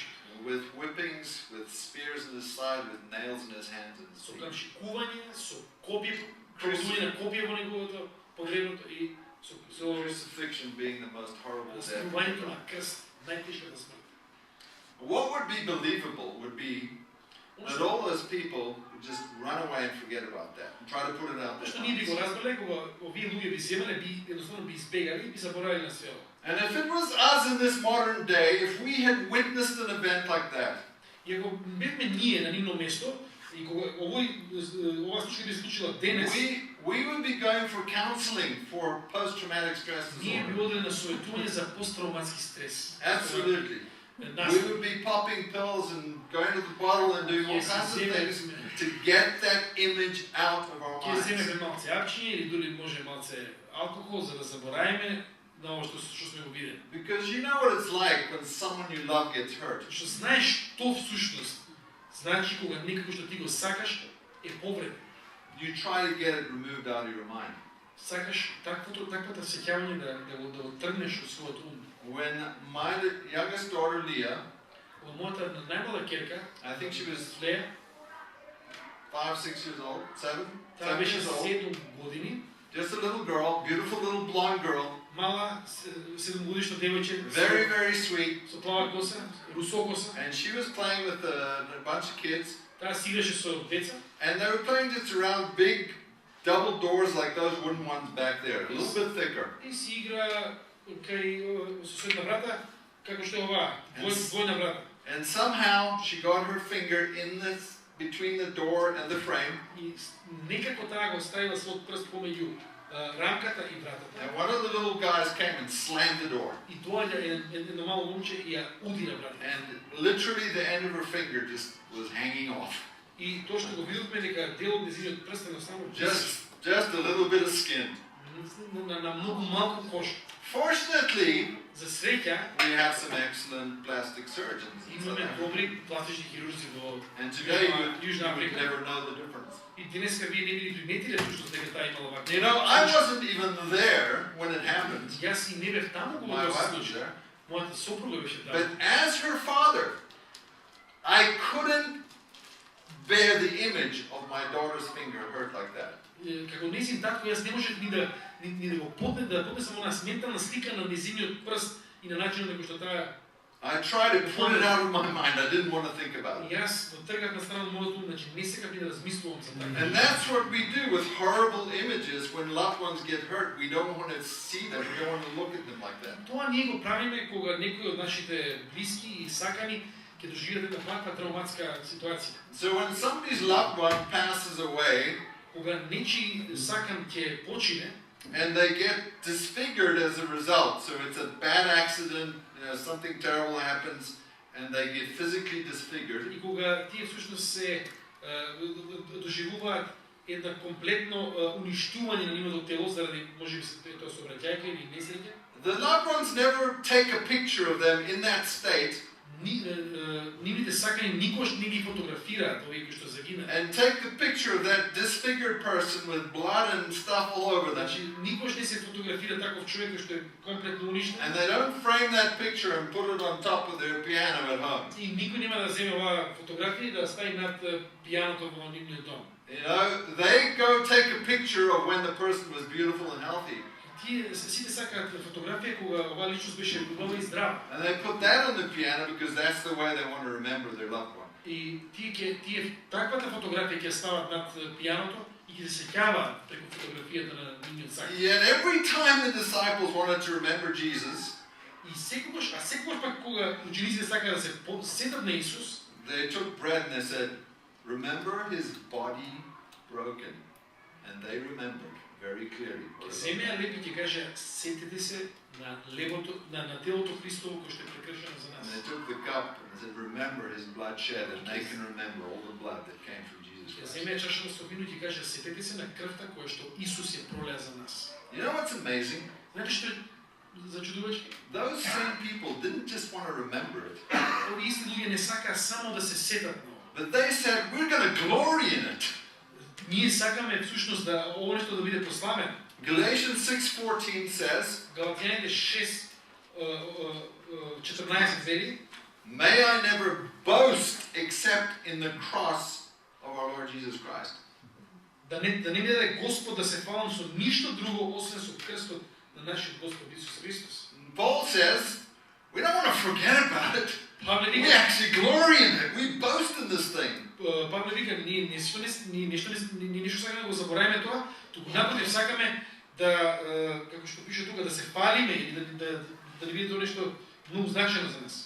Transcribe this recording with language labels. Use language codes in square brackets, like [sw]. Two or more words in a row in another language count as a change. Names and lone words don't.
[en] With whippings, with spears in his side, with nails in his hands and his [mk] Со [en] feet. [mk] камшикување, со копие, проводување на копие во неговото погребното и со [en] Crucifixion being the most horrible death. [mk] ставувањето на крст, најтешката смрт. [en] What would be believable would be that all those people would just run away and forget about that and try to put it out [mk] Што [en] there. [mk] ние би го разбрале, кога овие луѓе би земале, би едноставно би избегали и би заборавиле на све ова. [en] And if it was us in this modern day, if we had witnessed an event like that, [mk] И ако бевме ние на нивно место, и кога ова случај би се случила денес, [en] we would be going for counseling for post-traumatic stress [mk] ние би [en] disorder. [mk] одели на советување за посттравматски стрес. [en] Absolutely. [mk] Нас [en] We would be popping pills and going to the bottle and doing all [mk] ќе [en] kinds of [mk] се [en] things [mk] земе [en] to get that image out of our [mk] ќе [en] minds. [mk] земеме малце апчиња или дури може малце алкохол за да заборавиме на ова што сме го видели. [en] Because you know what it's like when someone you love gets hurt. [mk] Што знаеш што всушност значи кога некако што ти го сакаш е повреден. [en] You try to get it removed out of your mind. [mk] Сакаш таквата сеќавање да го тргнеш од својот ум. [en] When my youngest daughter Leah, [mk] Од мојата најмала ќерка, [en] I think she was [mk] Леја, [en] 5-6 years old, 7 [mk] таа беше [en] years old, [mk] 7 години, [en] just a little girl, beautiful little blonde girl, [mk] мала 7-годишно девојче, [en] very sweet, [mk] со плава коса, русо коса. [en] and she was playing with a bunch of kids, [mk] Таа си играше со деца [en] and they were playing just around big double doors like those wooden ones back there, a little bit thicker. [mk] и си игра кај соседна врата, како што е ова, двојна врата. [en] And somehow she got her finger in this between the door and the frame, [mk] И некако таа го ставила својот прст помеѓу рамката и вратата. [en] and one of the little guys came and slammed the door. [mk] И доаѓа едно мало момче и ја уди на вратата. [en] And literally the end of her finger just was hanging off. [mk] И тоа што го видовме дека дел од нејзиниот прст едноставно [en] Just a little bit of skin. [mk] на многу малку кожа. [en] Fortunately, [mk] За среќа [en] we have some excellent plastic surgeons in South [mk] имаме [en] Africa. [mk] добри пластични хирурзи во [en] And today you [mk] Јужна [en] would [mk] Африка. [en] never know the difference. [mk] И денеска вие не би приметиле всушност дека таа имала ваква. [en] You know, I wasn't even there when it happened. [mk] Јас и не бев таму кога [en] My [mk] тоа се [en] wife was [mk] случи. [en] there. [mk] Мојата сопруга беше таму. [en] But as her father, I couldn't bear the image of my daughter's finger hurt like [mk] како нејзин татко, јас не можев ни да го поднесам она ментална слика на нејзиниот прст и на начинот на кој што таа. [en] I tried to put it out of my mind. I didn't want to think about it. [mk] Јас го тргав на страна од мојот ум, значи не сакав ни да размислувам за така. [en] And that's what we do with horrible images when loved ones get hurt. We don't want to see them. We don't want to look at them like that. [mk] Тоа ние го правиме кога некој од нашите блиски и сакани ќе доживеат една ваква травматска ситуација. [en] So when somebody's loved one passes away, [mk] Кога нечи сакан ќе почине, [en] and they get disfigured as a result. So it's a bad accident, something terrible happens, and they get physically disfigured. [mk] и кога тие всушност се доживуваат една комплетно уништување на нивното тело заради можеби тоа сообраќајка или несреќа, [en] The loved ones never take a picture of them in that state [mk] нивните сакани никош не ги фотографираат овие кои што загинаа. [en] and take the picture of that disfigured person with blood and stuff all over them. [mk] Значи никош не се фотографира таков човек кој што е комплетно уништен. [en] And they don't frame that picture and put it on top of their piano at home. [mk] И никој нема да земе оваа фотографија и да стави над пијаното во нивниот дом. [en] They go take a picture of when the person was beautiful and healthy. [mk] Тие сите сакаат фотографија кога оваа личност беше убава и здрава. [en] And they put that on the piano because that's the way they want to remember their loved one. [mk] И тие таквата фотографија ќе стават над пијаното и ќе се сеќаваат преку фотографијата на нивниот сакан. [en] Yet every time the disciples wanted to remember Jesus, [mk] И секогаш пак кога учениците сакаат да се сетат на Исус, [en] they took bread and they said, "Remember his body broken." And they remembered very clearly. [mk] ќе земеа леб и ќе кажа сетете се на лебото на телото Христово кој што е прекршено за [en] And [mk] нас. [en] they took the cup and they said, "Remember his blood shed," and they can remember all the blood that came from Jesus [mk] Ќе [en] Christ. [mk] земеа чашата со вино и ќе кажа сетете се на крвта која што Исус ја пролеа за нас. [en] You know what's amazing? [mk] Знаете што е зачудувачки? [en] Those same people didn't just want to remember it, [mk] Овие исти луѓе не сакаа само да се сетат на ова. [en] but they said, "We're going to glory in it." [mk] Ние сакаме всушност да ова нешто да биде прославено. [en] Galatians 6:14 says, [mk] Галатјаните 6:14 вели: [en] "May I never boast except in the cross of our Lord Jesus Christ." [mk] да не ми даде Господ да се фалам со ништо друго освен со крстот на нашиот Господ Исус Христос. [en] Paul says, "We don't want to forget about it. [mk] Павле [en] We [mk] вика, [en] actually glory in it. We boast in this thing." [mk] Павле вика, ние нешто сакаме да го заборавиме тоа, туку напротив сакаме да како што пише тука да се фалиме или да не биде тоа нешто многу значајно за нас.